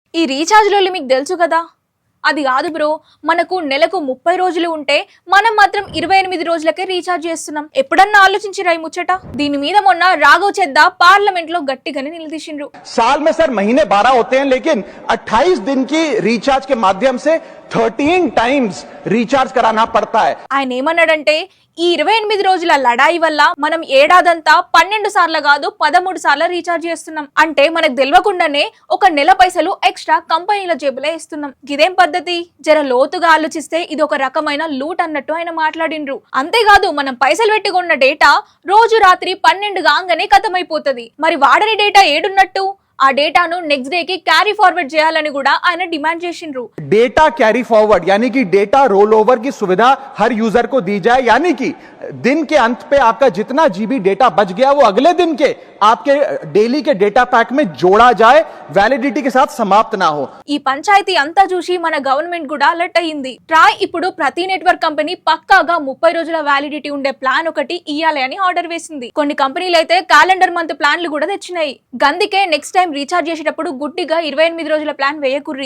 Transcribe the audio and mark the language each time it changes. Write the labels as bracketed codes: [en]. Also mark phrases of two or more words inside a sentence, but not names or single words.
[te] ఈ రీఛార్జ్లలో మీకు తెలుసు కదా, అది కాదు బ్రో. మనకు నెలకు 30 రోజులు ఉంటే మనం మాత్రం 28 రోజులకే రీఛార్జ్ చేస్తున్నాం. ఎప్పుడన్నా ఆలోచించిరా ఈ ముచ్చట? దీని మీద మొన్న రాఘవ్ చెద్దా పార్లమెంట్ లో గట్టిగానే నిలదీసిండ్రు. [hi] साल में सर महीने 12 होते हैं, लेकिन 28 दिन की रिचार्ज के माध्यम से 13 टाइम्स रिचार्ज कराना पड़ता है. [te] ఆయన ఏమన్నాడంటే, ఈ 28 రోజుల లడాయి వల్ల మనం ఏడాదంతా 12 సార్లు కాదు 13 సార్లు రీఛార్జ్ చేస్తున్నాం. అంటే మనకు తెలియకుండానే ఒక నెల పైసలు ఎక్స్ట్రా కంపెనీల జేబులో ఇస్తున్నాం. ఇదేం పద్ధతి? జర లోతుగా ఆలోచిస్తే ఇది ఒక రకమైన లూట్ అన్నట్టు ఆయన మాట్లాడిండ్రు. అంతేకాదు, మనం పైసలు పెట్టి కొన్న డేటా రోజు రాత్రి 12 కాగానే ఖతమైపోతుంది. మరి వాడని డేటా ఏడున్నట్టు? ఆ డేటాను [en] next day [te] కి [en] carry forward [te] చేయాలని కూడా ఆయన డిమాండ్ చేసిండ్రు. [en] data carry forward [hi] यानी कि [en] data roll over [hi] की सुविधा हर यूजर को दी जाए, यानी कि दिन के अंत पे आपका जितना [en] GB data [hi] बच गया वो अगले दिन के आपके डेली के [en] data pack [hi] में जोड़ा जाए, वैलिडिटी के साथ समाप्त ना हो. [te] ఈ పంచాయతీ అంతా చూసి మన గవర్నమెంట్ కూడా అలర్ట్ అయ్యింది. ట్రాయ్ ఇప్పుడు ప్రతి [en] network company [te] పక్కాగా 30 రోజుల వ్యాలిడిటీ ఉండే ప్లాన్ ఒకటి ఇయ్యాలి అని ఆర్డర్ వేసింది. కొన్ని కంపెనీలు అయితే [en] calendar month [te] ప్లాన్లు కూడా తెచ్చినాయి. గందుకే [en] next time [te] రీఛార్జ్ చేసేటప్పుడు గుడ్డిగా 28 రోజుల ప్లాన్ వేయకుర్రి.